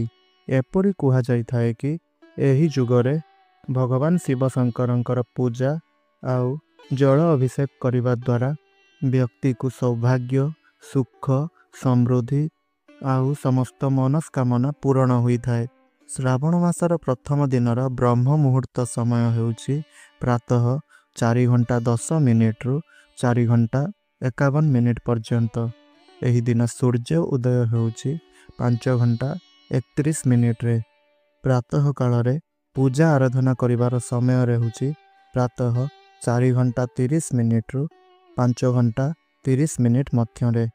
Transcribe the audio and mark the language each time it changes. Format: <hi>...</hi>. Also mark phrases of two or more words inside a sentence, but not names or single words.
<or>ଏପରି କହା ଯାଇ ଥାଏ କି ଏହି ଯୁଗ ରେ ଭଗବାନ ଶିବ ଶଙ୍କରଙ୍କର ପୂଜା ଆଉ ଜଳ ଅଭିଷେକ କରିବା ଦ୍ୱାରା ବ୍ୟକ୍ତି ର ସୌଭାଗ୍ୟ ସୁଖ ସମୃଦ୍ଧି ଆଉ ସମସ୍ତ ମନସ୍କାମନା ପୂର୍ଣ୍ଣ ହୋଇ ଥାଏ। ଶ୍ରାବଣ ମାସର ପ୍ରଥମ ଦିନର ବ୍ରହ୍ମ ମୁହୂର୍ତ୍ତ ସମୟ ହେଉଛି ପ୍ରାତଃ 4 ଘଣ୍ଟା 10 ମିନିଟ ରୁ 4 ଘଣ୍ଟା 51 ମିନିଟ ପର୍ଯ୍ୟନ୍ତ। ଏହି ଦିନ ସୂର୍ଯ୍ୟ ଉଦୟ ହେଉଛି 5 ଘଣ୍ଟା 31 ମିନିଟ ରେ। ପ୍ରାତଃ କାଳ ରେ ପୂଜା ଆରାଧନା କରିବାର ସମୟ ହେଉଛି ପ୍ରାତଃ 4 ଘଣ୍ଟା 30 ମିନିଟ ରୁ 5 ଘଣ୍ଟା 30 ମିନିଟ ମଧ୍ୟ ରେ।</or>